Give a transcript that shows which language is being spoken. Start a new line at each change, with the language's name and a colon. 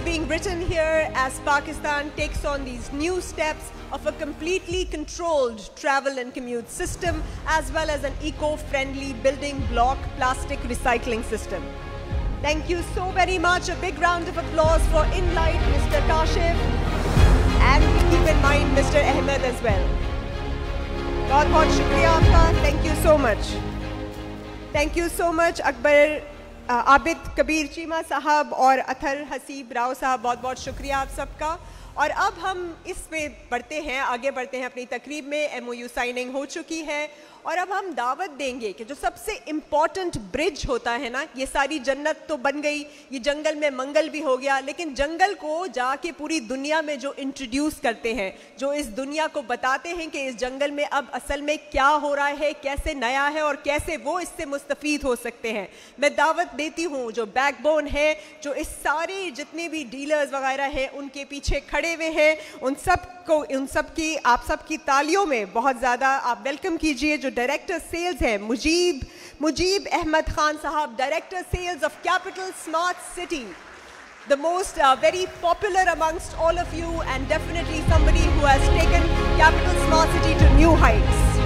English: Written here as Pakistan takes on these new steps of a completely controlled travel and commute system as well as an eco-friendly building block plastic recycling system. Thank you so very much. A big round of applause for Inlight, Mr. Kashif, and keep in mind Mr. Ahmed as well.
Hindi: बहुत बहुत शुक्रिया आपका.
English: Thank you so much. Thank you so much
Hindi: Akbar Abid Kabir Cheema साहब और अथर हसीब राव साहब, बहुत बहुत शुक्रिया आप सबका. और अब हम इसमें बढ़ते हैं, आगे बढ़ते हैं अपनी तकरीब में. MOU साइनिंग हो चुकी है और अब हम दावत देंगे कि जो सबसे इम्पॉर्टेंट ब्रिज होता है ना, ये सारी जन्नत तो बन गई, ये जंगल में मंगल भी हो गया, लेकिन जंगल को जाके पूरी दुनिया में जो इंट्रोड्यूस करते हैं, जो इस दुनिया को बताते हैं कि इस जंगल में अब असल में क्या हो रहा है, कैसे नया है और कैसे वो इससे मुस्तफ़ीद हो सकते हैं. मैं दावत देती हूँ जो बैकबोन है, जो इस सारे जितने भी डीलर्स वगैरह हैं उनके पीछे खड़े हुए हैं, उन सब की आप सब की तालियों में बहुत ज़्यादा आप वेलकम कीजिए. जो डायरेक्टर सेल्स हैं मुजीब अहमद खान साहब, director sales of capital smart city,
English: the most very popular amongst all of you and definitely somebody who has taken Capital Smart City to new heights.